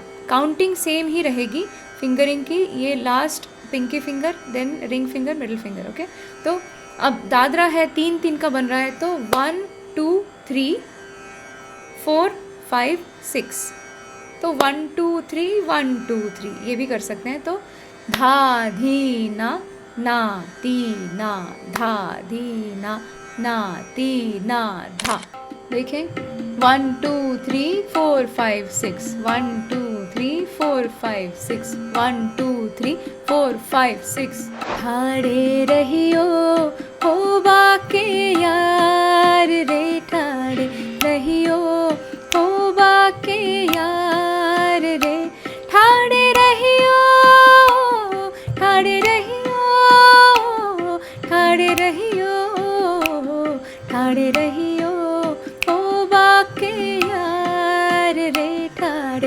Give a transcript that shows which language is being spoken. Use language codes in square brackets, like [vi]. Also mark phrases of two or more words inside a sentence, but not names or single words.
[en] counting same [hi] ही रहेगी फिंगरिंग की, ये [en] last pinky finger, then ring finger, middle finger, okay. [hi] तो अब दादरा है 3-3 का बन रहा है, तो 1 2 3 4 5 6। तो 1 2 3 1 2 3 ये भी कर सकते हैं। तो धा धी ना ती ना, धा धी ना ती ना धा। देखें, 1 2 3 4 5 6, 1 2 3 4 5 6, 1 2 3 4 5 6। ठाड़े रहियो हो बाके यार रे, ठाड़े रहियो हो बाके यार रे, ठाड़े रहियो, ठाड़े रहियो, ठाड़े रहियो, ठाड़े रहियो हो बाके यार रे, ठाड़े।